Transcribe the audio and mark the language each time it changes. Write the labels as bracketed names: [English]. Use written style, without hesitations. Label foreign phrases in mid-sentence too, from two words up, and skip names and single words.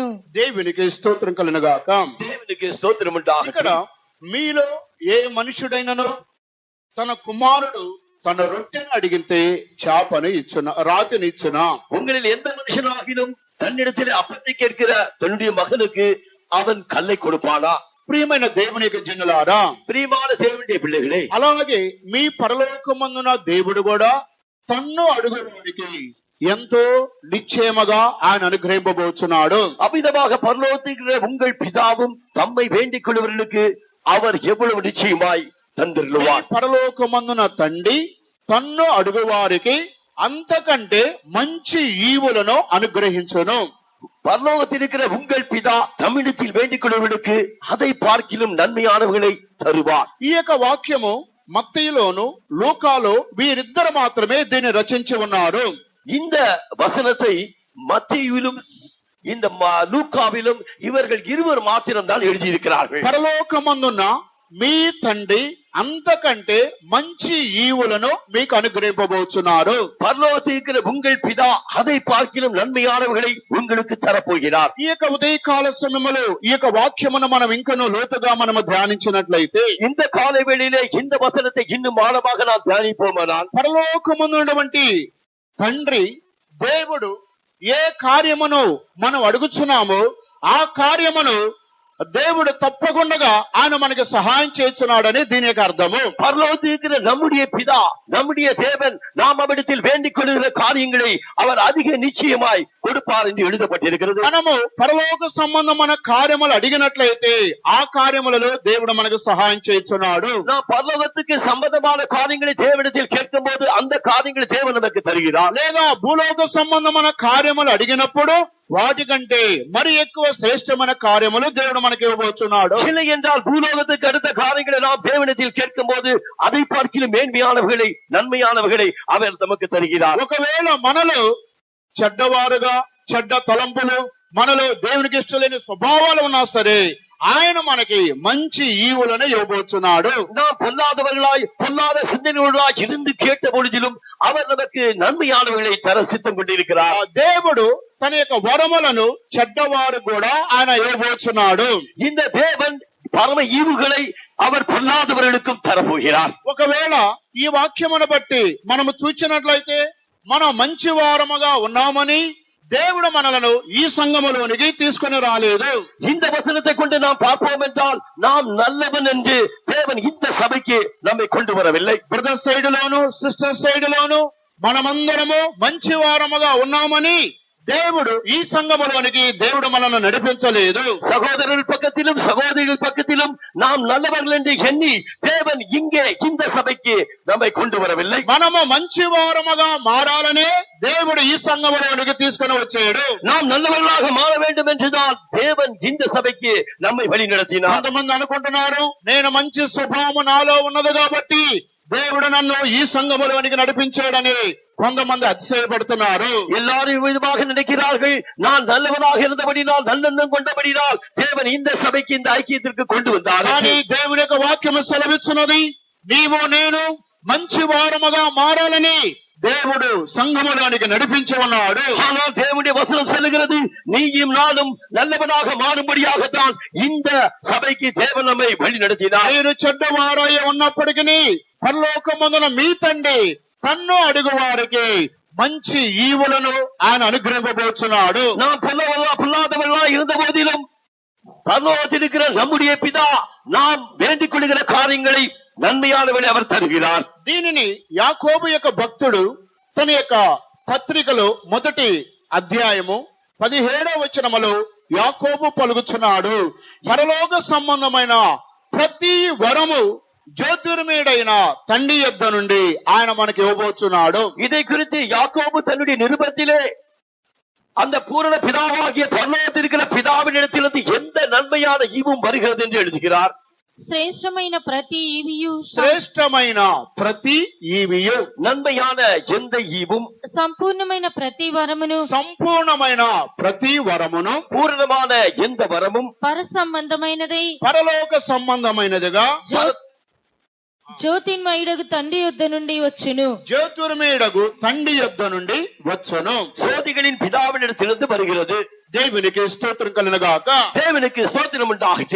[Telugu] దేవునికి స్తోత్రం కలుగుగాక. [Tamil] தேவனுக்கு ஸ்தோத்திரம் உண்டாகட்டும். [Telugu] ఇక్కడ మీలో ఏ మనుషుడైనను తన కుమారుడు తన రొట్టెను అడిగితే చేపను ఇచ్చునా, రాతిని ఇచ్చునా. [Tamil] உங்களில் எந்த மனுஷனாகிலும் தன்னிடத்தில் அப்பத்தை கேட்கிற தன்னுடைய மகனுக்கு அவன் கல்லை கொடுப்பானா? [Telugu] ప్రియమైన దేవుని యొక్క జనులారా, [Tamil] பிரியமான தேவனுடைய பிள்ளைகளே, [Telugu] అలాగే మీ పరలోకమందున దేవుడు కూడా తన్ను అడుగువారికి ఎంతో నిశ్చయముగా ఆయన అనుగ్రహింపబోతున్నాడు. [Tamil] அவ்விதமாக பரலோகத்திற்கிற உங்கள் பிதாவும் தம்மை வேண்டிக் கொள்வர்களுக்கு அவர் எவ்வளவு நிச்சயமாய் தந்திருவார். [Telugu] పరలోకమందున తండ్రి తన్ను అడుగువారికి అంతకంటే మంచి ఈవులను అనుగ్రహించును. [Tamil] பரலோகத்தில் இருக்கிற உங்கள் பிதா தம்மிடத்தில் வேண்டிக் கொள்வர்களுக்கு அதை பார்க்கிலும் நன்மையானவர்களை தருவார். [Telugu] ఈ యొక్క వాక్యము మత్తయిలోను లూకాలో వీరిద్దరు మాత్రమే దీన్ని రచించి ఉన్నారు. [Tamil] இந்த வசனத்தை மத்தேயுவிலும் இந்த லூக்காவிலும் இவர்கள் இருவர் மாத்திரம் தான் எழுதியிருக்கிறார்கள். [Telugu] పరలోకమందున్న మీ తండ్రి అంతకంటే మంచి ఈవులను మీకు అనుగ్రహింపబోతున్నారు. [Tamil] பரலோகத்தில் இருக்கிற உங்கள் பிதா அதை பார்க்கிலும் நன்மையானவர்களை உங்களுக்கு தரப்போகிறார். [Telugu] ఈ యొక్క ఉదయకాల సమయంలో ఈ యొక్క వాక్యమును మనం ఇంకనూ లోతుగా మనము ధ్యానించినట్లయితే, [Tamil] இந்த காலை வேளையிலே இந்த வசனத்தை இன்னும் ஆழமாக நாம் தியானிப்போமானால், [Telugu] పరలోకమందున్నటువంటి తండ్రి దేవుడు ఏ కార్యమును మనం అడుగుచున్నామో ఆ కార్యమును దేవుడు తప్పకుండా ఆయన మనకి సహాయం చేస్తున్నాడని దీని యొక్క అర్థము. [Tamil] பரலோகத்தில் இருக்கிற நம்முடைய பிதா, நம்முடைய தேவன், நாம் அவரிடத்தில் வேண்டிக் கொள்கிற காரியங்களை அவர் அதிக நிச்சயமாய் கொடுப்பார் என்று எழுதப்பட்டிருக்கிறது. [Telugu] మనము పరలోక సంబంధమైన కార్యములు అడిగినట్లయితే ఆ కార్యములలో దేవుడు మనకు సహాయం చేస్తున్నాడు. [Tamil] நாம் பரலோகத்துக்கு சம்பந்தமான காரியங்களை தேவனிடத்தில் கேட்கும் போது அந்த காரியங்களை தேவன் நமக்கு தருகிறார். [Telugu] లేదా భూలోక సంబంధమైన కార్యములు అడిగినప్పుడు వాటికంటే మరి ఎక్కువ శ్రేష్టమైన కార్యములు దేవుడు మనకి ఇవ్వబోతున్నాడు. [Tamil] இல்லை என்றால் பூலோகத்துக்கு அடுத்த காரியங்களை நாம் தேவனிடத்தில் கேட்கும் போது அதை பார்க்கிலும் மேன்மையானவர்களை, நன்மையானவர்களை அவர் நமக்கு தருகிறார். [Telugu] ఒకవేళ మనలో చెడ్డవారుగా చెడ్డ తలంపులు, మనలో దేవునికి ఇష్టలేని స్వభావాలు ఉన్నా సరే ఆయన మనకి మంచి ఈవులను ఇవ్వబోతున్నాడు. [Tamil] நாம் பொல்லாதவர்களாய் பொல்லாத சிந்தனைகளாய் இருந்து கேட்ட பொழுதிலும் அவர் நமக்கு நன்மையானவர்களை தர சித்தம் கொண்டிருக்கிறார். [Telugu] దేవుడు తన యొక్క వరములను చెడ్డవారు కూడా ఆయన ఇవ్వబోతున్నాడు. [Tamil] இந்த தேவன் பரம ஈவுகளை அவர் பொல்லாதவர்களுக்கும் தரப்போகிறார். [Telugu] ఒకవేళ ఈ వాక్యమును బట్టి మనము చూచినట్లయితే మనం మంచి వారముగా ఉన్నామని దేవుడు మనలను ఈ సంఘములోనికి తీసుకుని రాలేదు. [Tamil] இந்த வசனத்தை கொண்டு நாம் பார்ப்போம் என்றால் நாம் நல்லவன் என்று தேவன் இந்த சபைக்கு நம்மை கொண்டு வரவில்லை. [English] brother side [Telugu] లోను [English] sister side [Telugu] లోను మనమందరము మంచి వారముగా ఉన్నామని దేవుడు ఈ సంఘములోనికి దేవుడు మనల్ని నడిపించలేదు. [Tamil] சகோதரர்கள் பக்கத்திலும் சகோதரிகள் பக்கத்திலும் நாம் நல்லவர்கள் என்று எண்ணி தேவன் இங்கே இந்த சபைக்கு நம்மை கொண்டு வரவில்லை. [Telugu] మనము మంచి వారముగా మారాలనే దేవుడు ఈ సంఘములోనికి తీసుకుని వచ్చాడు. [Tamil] நாம் நல்லவர்களாக மாற வேண்டும் என்றுதான் தேவன் இந்த சபைக்கு நம்மை வழி நடத்தினார். [Telugu] కొంతమంది అనుకుంటున్నారు నేను మంచి స్వభావం నాలో ఉన్నది కాబట్టి దేవుడు నన్ను ఈ సంఘములోనికి నడిపించాడని కొంతమంది అతిశయపడుతున్నారు. [Tamil] எல்லாரும் விதமாக நினைக்கிறார்கள். நான் நல்லவனாக இருந்தபடினால் நல்லெண்ணம் கொண்டபடினால் தேவன் இந்த சபைக்கு இந்த ஐக்கியத்திற்கு கொண்டு வந்தார். [Telugu] కానీ దేవుని యొక్క వాక్యము సెలవిస్తున్నది నీవు నేను మంచి వారముగా మారాలని దేవుడు సంఘములోనికి నడిపించి ఉన్నాడు. [Tamil] ஆனால் தேவனுடைய வசனம் சொல்லுகிறது நீயும் நானும் நல்லவனாக மாறும்படியாகத்தான் இந்த சபைக்கு தேவன் நம்மை வழி நடத்தினார். [Telugu] మీరు చెడ్డవారై ఉన్నప్పటికీ పరలోకమందున మీ తండ్రి తన్ను అడుగు వారికి మంచి ఈవులను ఆయన అనుగ్రహింపబోతున్నాడు. [Tamil] நாம் பொல்லாதவர்களா இருந்த போதிலும் பரலோகத்தில் இருக்கிற நம்முடைய பிதா நாம் வேண்டிக் கொள்கிற காரியங்களை நன்மையானவரை அவர் தருகிறார். [Telugu] దీనిని యాకోబు యొక్క భక్తుడు తన యొక్క పత్రికలో మొదటి అధ్యాయము 17వ వచనములో యాకోబు పలుకుచున్నాడు. పరలోక సంబంధమైన ప్రతి వరము జ్యోతిర్మయుడైన తండ్రి యొద్ద నుండి ఆయన మనకి ఇవ్వబోతున్నాడు. [Tamil] இதை குறித்து யாக்கோபு தன்னுடைய நிருபத்திலே அந்த பூரண பிதாவாகிய பரலோகத்தில் இருக்கிற பிதாவின் இடத்திலிருந்து எந்த நன்மையான ஈவும் வருகிறது என்று எழுதுகிறார். [Telugu] శ్రేష్టమైన ప్రతి ఈవియు శ్రేష్టమైన ప్రతి ఈవియు [Tamil] நன்மையான எந்த ஈவும் [Telugu] సంపూర్ణమైన ప్రతి వరమును సంపూర్ణమైన ప్రతి వరమును [Tamil] பூரணமான எந்த வரமும் [Telugu] పర సంబంధమైనదై పరలోక సంబంధమైనదిగా జ్యోతిర్మయుడగు తండ్రి యొద్ద నుండి వచ్చును. జ్యోతిర్మయుడగు తండ్రి యొద్ద నుండి వచ్చును. [Tamil] சோதிகளின் பிதாவினிடத்திலிருந்து வருகிறது. [Telugu] దేవునికి స్తోత్రం కలుగుగాక. [Tamil] தேவனுக்கு ஸ்தோத்திரம் உண்டாகட்டும்.